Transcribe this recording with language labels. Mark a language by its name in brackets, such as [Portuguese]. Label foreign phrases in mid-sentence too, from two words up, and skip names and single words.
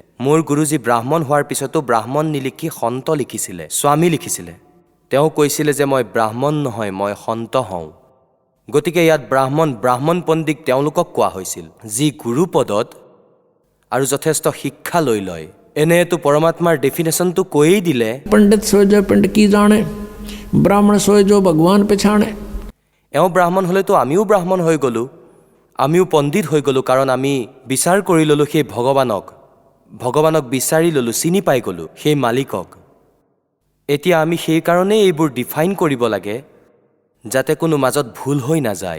[Assamese] মোৰ গুৰুজী ব্ৰাহ্মণ হোৱাৰ পিছতো ব্ৰাহ্মণ নিলিখি সন্ত লিখিছিলে, স্বামী লিখিছিলে। তেওঁ কৈছিলে যে মই ব্ৰাহ্মণ নহয়, মই সন্ত হওঁ। গতিকে ইয়াত ব্ৰাহ্মণ পণ্ডিত তেওঁলোকক কোৱা হৈছিল যি গুৰুপদত আৰু যথেষ্ট শিক্ষা লৈ লয়। এনেতো পৰমাত্মাৰ ডেফিনেশ্যনটো কৈয়ে দিলে, [Hindi] पंडित सोए जो पिंड की जाने, ब्राह्मण सोए जो भगवान पछाणे। [Assamese] এওঁ ব্ৰাহ্মণ হ'লেতো আমিও ব্ৰাহ্মণ হৈ গ'লোঁ, আমিও পণ্ডিত হৈ গ'লোঁ, কাৰণ আমি বিচাৰ কৰি ল'লোঁ সেই ভগৱানক বিচাৰি ল'লোঁ, চিনি পাই গ'লোঁ সেই মালিকক। এতিয়া আমি সেইকাৰণেই এইবোৰ ডিফাইন কৰিব লাগে যাতে কোনো মাজত ভুল হৈ নাযায়।